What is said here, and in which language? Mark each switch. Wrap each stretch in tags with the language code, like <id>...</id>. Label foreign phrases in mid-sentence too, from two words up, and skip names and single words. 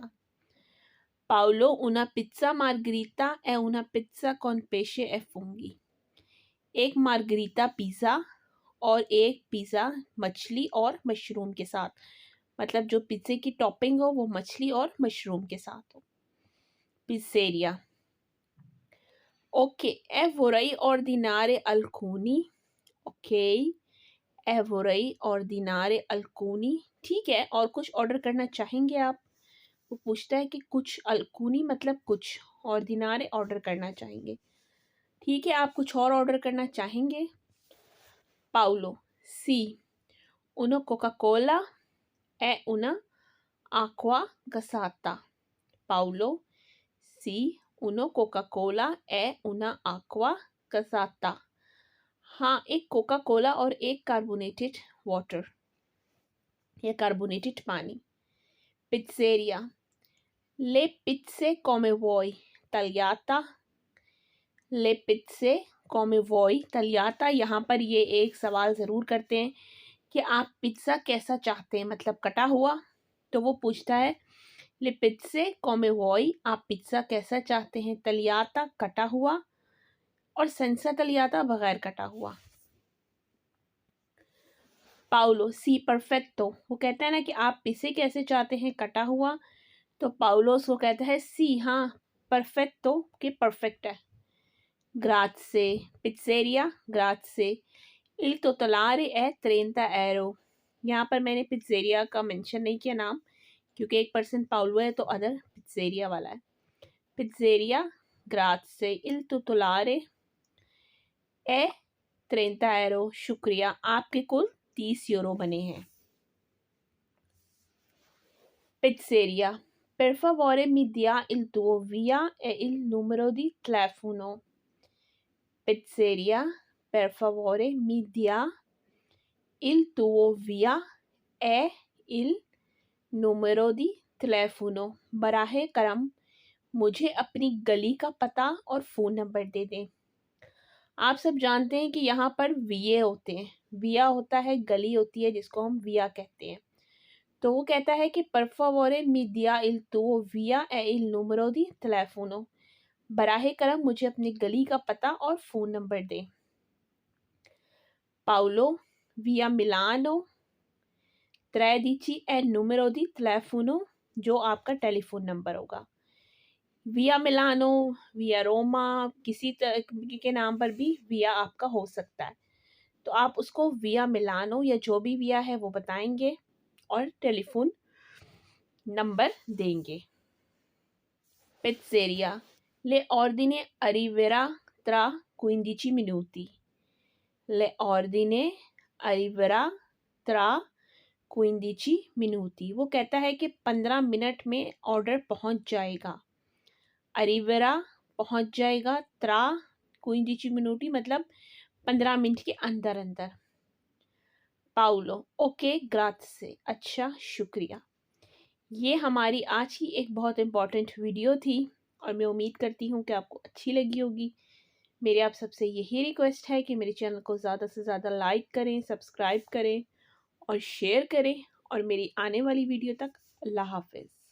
<it>पाउलो una pizza margherita e una pizza con pesce e funghi,</it> <hi>एक मार्गरीटा पिज़्ज़ा और एक पिज़्ज़ा मछली और मशरूम के साथ, मतलब जो पिज़्ज़े की टॉपिंग हो वो मछली और मशरूम के साथ हो। पिज़्ज़ेरिया ओके,</hi> <it>e vorrei ordinare alcuni, ओके, e vorrei ordinare alcuni,</it> <hi>ठीक है, और कुछ ऑर्डर करना चाहेंगे आप? वो पूछता है कि कुछ, alcuni मतलब कुछ, ordinare ऑर्डर करना चाहेंगे, ठीक है, आप कुछ और ऑर्डर करना चाहेंगे?</hi> <it>पाउलो सी uno Coca-Cola e una acqua gassata, पाउलो सी uno Coca-Cola e una acqua gassata,</it> <hi>हाँ, एक कोका कोला और एक कार्बोनेटेड वाटर या कार्बोनेटेड पानी।</hi> <it>पिज़्ज़ेरिया le pizze come vuoi tagliata, le pizze come vuoi tagliata,</it> <hi>यहाँ पर ये एक सवाल ज़रूर करते हैं कि आप पिज़्ज़ा कैसा चाहते हैं, मतलब कटा हुआ। तो वो पूछता है</hi> <it>le pizze come vuoi,</it> <hi>आप पिज़्ज़ा कैसा चाहते हैं, tagliata कटा हुआ और</hi> <it>senza tagliata</it> <hi>बगैर कटा हुआ। पाउलो</hi> <it>sì perfetto,</it> <hi>वो कहता है ना कि आप इसे कैसे चाहते हैं, कटा हुआ, तो पाउलोस वो कहता है सी, हाँ परफेक्टो के परफेक्ट है।</hi> <it>grazie pizzeria grazie il totale è 30 euro,</it> <hi>यहाँ पर मैंने पिज़्ज़ेरिया का मेंशन नहीं किया नाम, क्योंकि एक पर्सन पाउलो है तो अदर पिज़्ज़ेरिया वाला है।</hi> <it>pizzeria grazie il totale è 30 euro,</it> <hi>शुक्रिया, आपके कुल 30 यूरो बने हैं।</hi> <it>Pizzeria per favore mi dia il tuo via e il numero di telefono, Pizzeria per favore mi dia il tuo via e il numero di telefono,</it> <hi>बराहे करम मुझे अपनी गली का पता और फ़ोन नंबर दे दें। आप सब जानते हैं कि यहाँ पर विये होते हैं, विया होता है गली होती है जिसको हम विया कहते हैं। तो वो कहता है कि</hi> <it>per favore mi dia il tuo via e il numero di telefono,</it> <hi>बराहे करम मुझे अपनी गली का पता और फ़ोन नंबर दें।</hi> <it>पाउलो via Milano 13 e numero di telefono,</it> <hi>जो आपका टेलीफोन नंबर होगा। विया मिलानो, विया रोमा, किसी तरह के नाम पर भी विया आपका हो सकता है, तो आप उसको विया मिलानो या जो भी विया है वो बताएंगे और टेलीफोन नंबर देंगे।</hi> <it>Pizzeria le ordine arriverà tra 15 minuti, le ordine arriverà tra 15 minuti,</it> <hi>वो कहता है कि 15 मिनट में ऑर्डर पहुंच जाएगा। arriverà पहुंच जाएगा,</hi> <it>tra 15 minuti</it> <hi>मतलब 15 मिनट के अंदर अंदर। पाउलो ओके ग्राzie, अच्छा शुक्रिया। ये हमारी आज की एक बहुत इम्पॉर्टेंट वीडियो थी और मैं उम्मीद करती हूँ कि आपको अच्छी लगी होगी। मेरी आप सबसे यही रिक्वेस्ट है कि मेरे चैनल को ज़्यादा से ज़्यादा लाइक करें, सब्सक्राइब करें और शेयर करें, और मेरी आने वाली वीडियो तक अल्लाह हाफ़िज़।</hi>